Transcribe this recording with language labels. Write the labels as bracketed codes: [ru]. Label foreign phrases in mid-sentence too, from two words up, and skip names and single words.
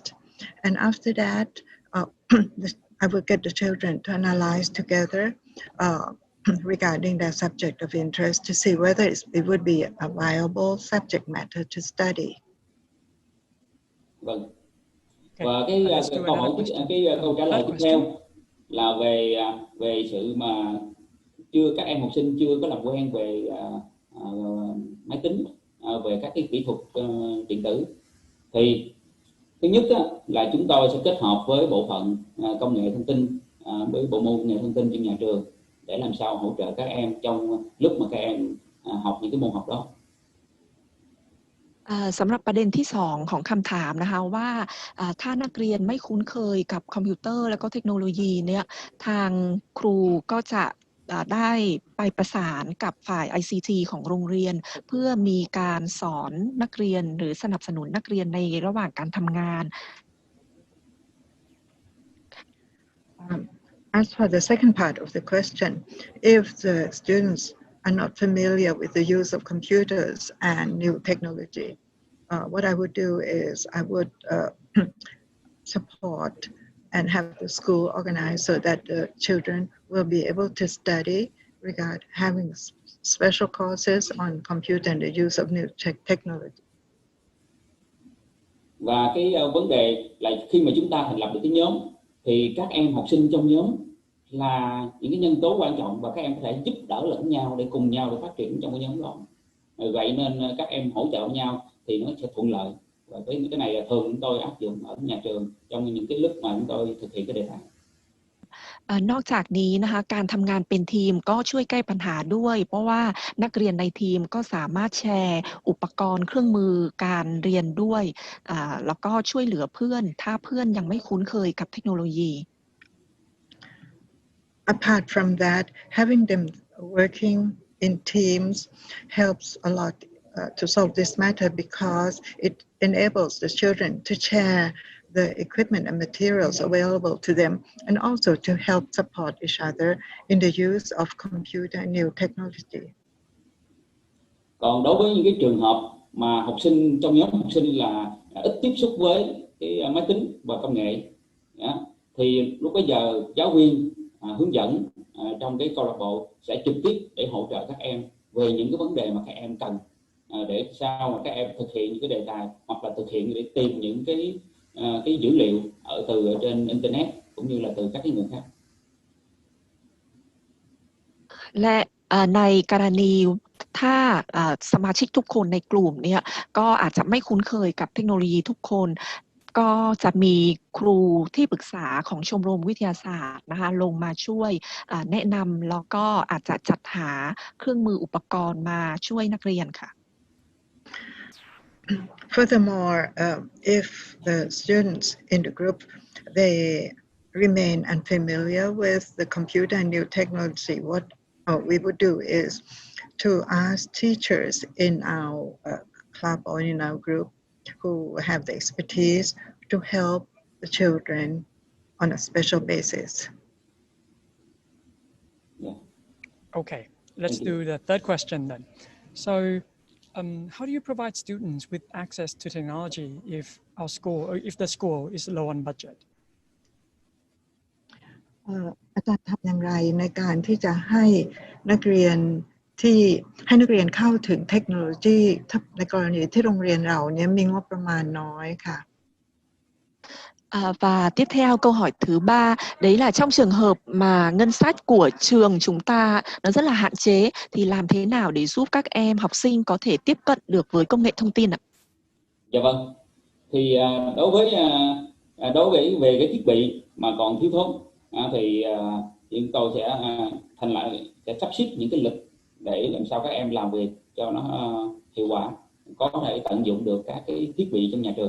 [en] And after that, I will get the children to analyze together regarding their subject of interest to see whether it would be a viable subject matter to study. [vi] Vâng. Và cái câu trả lời tiếp theo là về sự mà các em học sinh chưa có làm quen về máy tính, về các cái kỹ thuật điện tử. Thì thứ nhất là chúng tôi sẽ kết hợp với bộ phận công nghệ thông tin, với bộ môn công nghệ thông tin trong nhà trường để làm sao hỗ trợ các em trong lúc mà các em học những cái môn học đó. [th] สำหรับประเด็นที่2ของคำถามนะคะว่าถ้านักเรียนไม่คุ้นเคยกับคอมพิวเตอร์และก็เทคโนโลยีเนี่ยทางครูก็จะได้ไปประสานกับฝ่าย ICT ของโรงเรียนเพื่อมีการสอนนักเรียนหรือสนับสนุนนักเรียนในระหว่างการทำงาน [en] As for the second part of the question, if the students are not familiar with the use of computers and new technology, what I would do is I would support and have the school organized so that the children will be able to study regarding having special courses on computer and the use of new technology. [vi] Và cái vấn đề là khi mà chúng ta thành lập được cái nhóm thì các em học sinh trong nhóm là những cái nhân tố quan trọng và các em có thể giúp đỡ lẫn nhau để cùng nhau để phát triển trong cái nhóm đó. Vậy nên các em hỗ trợ nhau thì nó sẽ thuận lợi. Và cái này là thường chúng tôi áp dụng ở nhà trường trong những cái lúc mà chúng tôi thực hiện cái đề tài. [th] นอกจากนี้นะคะการทำงานเป็นทีมก็ช่วยแก้ปัญหาด้วยเพราะว่านักเรียนในทีมก็สามารถแชร์อุปกรณ์เครื่องมือการเรียนด้วยแล้วก็ช่วยเหลือเพื่อนถ้าเพื่อนยังไม่คุ้นเคยกับเทคโนโลยี [en] Apart from that, having them working in teams helps a lot to solve this matter because it enables the children to share the equipment and materials available to them and also to help support each other in the use of computer and new technology. [vi] Còn đối với những cái trường hợp mà học sinh trong nhóm học sinh là ít tiếp xúc với cái máy tính và công nghệ thì lúc bấy giờ giáo viên hướng dẫn trong cái câu lạc bộ sẽ trực tiếp để hỗ trợ các em về những cái vấn đề mà các em cần để sao mà các em thực hiện những cái đề tài hoặc là thực hiện để tìm những cái dữ liệu từ trên internet cũng như là từ các cái nguồn khác. [th] และในกรณีถ้าสมาชิกทุกคนในกลุ่มเนี่ยก็อาจจะไม่คุ้นเคยกับเทคโนโลยีทุกคนก็จะมีครูที่ปรึกษาของชมรมวิทยาศาสตร์นะคะลงมาช่วยแนะนำแล้วก็อาจจะจัดหาเครื่องมืออุปกรณ์มาช่วยนักเรียนค่ะ [en] Furthermore, if the students in the group they remain unfamiliar with the computer and new technology, what we would do is to ask teachers in our club or in our group who have the expertise to help the children on a special basis. Okay, let's do the third question then. So, how do you provide students with access to technology if our school or if the school is low on budget? [th] อาจารย์ทำอย่างไรในการที่จะให้นักเรียนเข้าถึงเทคโนโลยีในกรณีที่โรงเรียนเราเนี่ยมีงบประมาณน้อยค่ะ [vi] Và tiếp theo câu hỏi thứ 3, đấy là trong trường hợp mà ngân sách của trường chúng ta nó rất là hạn chế thì làm thế nào để giúp các em học sinh có thể tiếp cận được với công nghệ thông tin ạ? Dạ vâng. Thì đối với về cái thiết bị mà còn thiếu thốn thì chúng tôi sẽ sắp xếp những cái lịch để làm sao các em làm việc cho nó hiệu quả, có thể tận dụng được các cái thiết bị trong nhà trường.